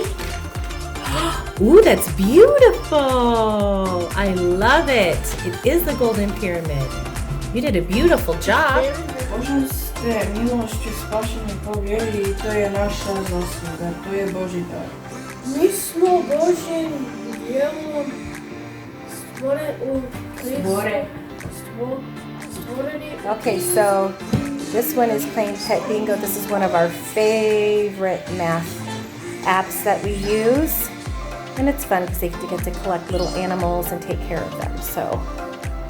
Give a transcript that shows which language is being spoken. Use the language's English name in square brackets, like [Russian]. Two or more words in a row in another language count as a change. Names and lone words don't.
[English] Ooh, that's beautiful. I love it. It is the Golden Pyramid. You did a beautiful job. [Croatian] Božom ste milošću spašeni po vjeri i to je naša zasluga, to je Božji dar. Mi smo Božjim djelom stvoreni. [English] Okay, so this one is playing Pet Bingo. This is one of our favorite math apps that we use. And it's fun because they get to collect little animals and take care of them.